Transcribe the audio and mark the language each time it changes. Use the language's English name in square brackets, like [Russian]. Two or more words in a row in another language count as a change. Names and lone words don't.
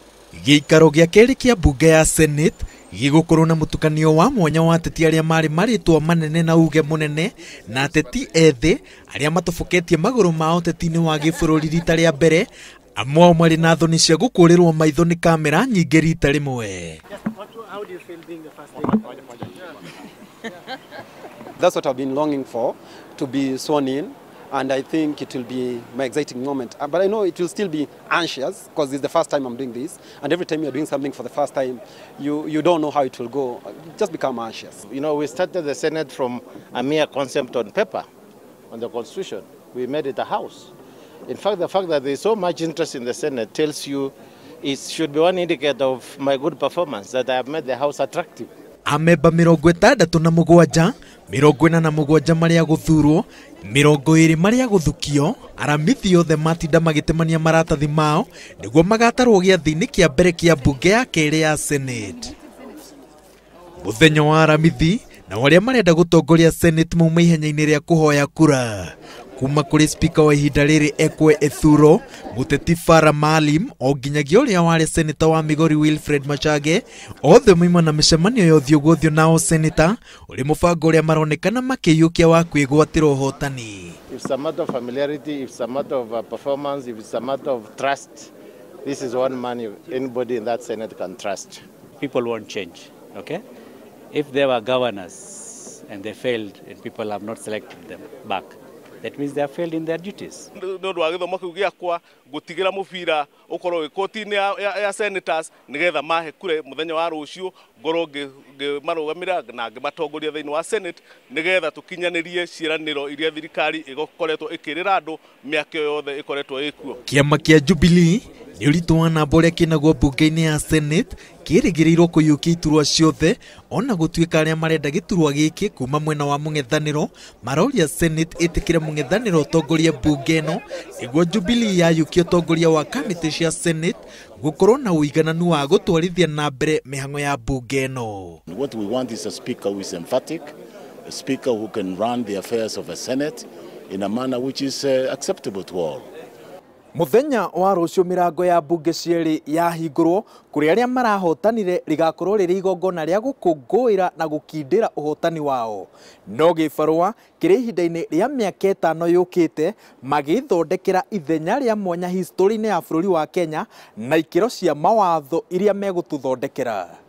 [Kikuyu] Giikaro gĩa kerĩ kĩa mbunge ya seneti gĩgũkorwo na mũtukanio wa mwanya wa ateti arĩa marĩ marĩtwa manene na uge mũnene na ateti ethĩ arĩa matoboketie magũrũ mao ũteti-inĩ wa gĩbũrũri rita rĩa mbere, amwe ao marĩ na thoni cia gũkũrĩrwo maitho nĩ kamera nyingĩ rita rĩmwe. [English] That's what I've been longing for, to be sworn in, and I think it will be my exciting moment. But I know it will still be anxious because it's the first time I'm doing this, and every time you're doing something for the first time, you don't know how it will go. You just become anxious. You know, we started the Senate from a mere concept on paper, on the Constitution. We made it a house. In fact, the fact that there's so much interest in the Senate tells you it should be one indicator of my good performance, that I have made the house attractive. [Kikuyu] Amemba 67, 47 marĩa gũthurwo, 20 marĩa gũthukio, aramithi othe matinda magĩtemania maratathi mao nĩguo magatarwo gĩathĩ-inĩ kĩa mbere kĩa mbunge ya kerĩ ya seneti. Mũthenya wa aramithi na arĩa marenda gũtongoria seneti mauma ihenya-inĩ rĩa kũhoya kura kuma kũrĩ spika wa ihinda rĩrĩ ekwe ethuro mũteti Fara Maalim o nginyagia ũrĩa warĩ seneta wa Migori Wilfred Machage, othe moima na mĩcemanio ya ũthiũ gwa ũthiũ nao seneta ũrĩ mũbango ũrĩa maronekana makĩiyũkia wa kwĩgwatĩra ũhotani. [English] It's a matter of familiarity, it's a matter of performance, if it's a matter of trust, this is one man anybody in that Senate can trust. People won't change, okay? If there were governors and they failed and people have not selected them back, that means they have failed in their duties. [Kikuyu] No ndwa gĩthomo kĩu gĩakwa gũtigĩra mũbira ũkorwo koti-inĩ ya senators nĩgetha mahe kure mũthenya wa rũciu ngorwo ngĩmarũgamĩrĩra na ngĩmatongoria thĩinĩ wa senate nĩgetha tũkinyanĩrie ciĩranĩro iria thirikari ĩkoretwo ĩkĩrĩra andũ mĩaka yothe ĩkoretwo ĩkuo. Kĩama kĩa Jubilee nĩ ũritũ wa namba ũrĩa kĩnaguo mbunge-inĩ ya senate kĩrĩgĩrĩirwo kũiyũkia iturwa ciothe, ona gũtuĩka arĩa marenda gĩturwa gĩkĩ kuma mwena wa mũng'ethanĩro maroria senate ĩtĩkĩre mũng'ethanĩro ũtongorie mbunge ĩno nĩguo Jubilee yayũkia ũtongoria wa kamĩtĩ cia senate gũkorwo na ũigananu wa gũtwarithia na mbere mĩhang'o ya mbunge ĩno. [English] What we want is a speaker who is emphatic, a speaker who can run the affairs of a senate in a manner which is acceptable to all. [Kikuyu] Muthenya wa rũciũ mĩrango ya mbunge cierĩ yahingũrwo kũrĩ arĩa marahotanire rigakorwo rĩrĩ igongona rĩa gũkũngũĩra na gũkindĩra ũhotani wao. No gĩbarũa kĩrĩ ihinda-inĩ rĩa mĩaka 5 yũkĩte magĩthondekera ithenya rĩa mwanya history-inĩ ya bũrũri wa Kenya na ikĩro cia mawatho iria megũtũthondekera.